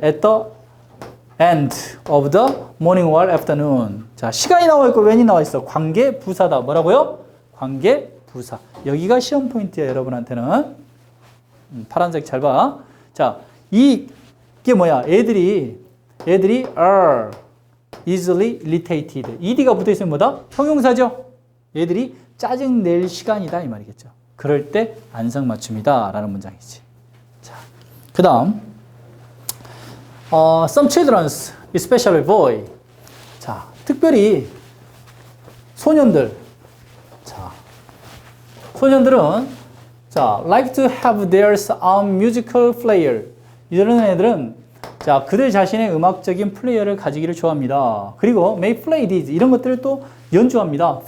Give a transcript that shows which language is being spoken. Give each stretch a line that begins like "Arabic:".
English: At the end of the morning or afternoon.
Korean: 자, 시간이 나와 있고 when이 나와 있어. 관계 부사다. 뭐라고요? 관계 부사. 여기가 시험 포인트야, 여러분한테는. 파란색 잘 봐. 자, 이게 뭐야? 애들이 얘들이
English: are easily irritated.
Korean: ed가 붙어 있으면 뭐다? 형용사죠. 얘들이 짜증 낼 시간이다 이 말이겠죠. 그럴 때 안성맞춤이다 라는 문장이지.
English: 자,
Korean: 그 다음
English: some children's, especially boy.
Korean: 자, 특별히 소년들.
English: 자,
Korean: 소년들은
English: 자, like to have their own musical player.
Korean: 이런 애들은 자, 그들 자신의 음악적인 플레이어를 가지기를 좋아합니다. 그리고
English: may play these
Korean: 이런 것들을 또 연주합니다.